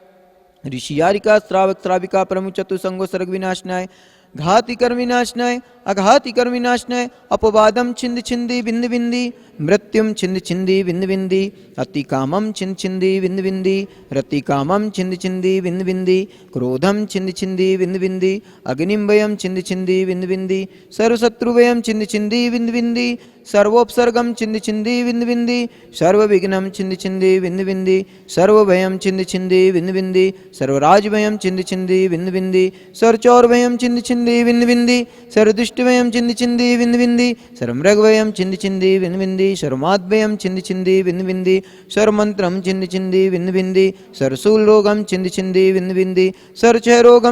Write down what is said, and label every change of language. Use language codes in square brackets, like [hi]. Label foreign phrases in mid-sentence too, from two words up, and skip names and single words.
[sa] ऋषियारिका श्रावक श्राविका प्रमुख चतुसंगो सर्ग विनाशनाय घाति कर्म विनाशनाय अघाति कर्म विनाशनाय अपवादम छिंद छिंदी बिंद बिंदी मृत्युम छिंद छिंदी बिंद बिंदी अति कामम छिंद छिंदी बिंद बिंदी रति कामम छिंद छिंदी बिंद बिंदी क्रोधम छिंद छिंदी बिंद बिंदी अग्निम वयम छिंद छिंदी बिंद बिंदी सर्वशत्रुवयम छिंद छिंदी बिंद बिंदी सर्वोपसर्गम छिंद छिंदी बिंद बिंदी सर्वविघ्नम छिंद छिंदी बिंद बिंदी सर्वभयम छिंद छिंदी बिंद बिंदी सर्वराजभयम छिंद छिंदी बिंद बिंदी सर्वचौरभयम छिंद छिंदी बिंद बिंदी सर्वदुष्टभयम छिंद छिंदी बिंद बिंदी सर्वमृगभयम छिंद छिंदी बिंद बिंदी सर्वमाद्भयम छिंद छिंदी बिंद बिंदी सर्वमंत्रम छिंद छिंदी बिंद बिंदी सर्वशूल रोगम छिंद छिंदी बिंद बिंदी सर्वक्षय रोगम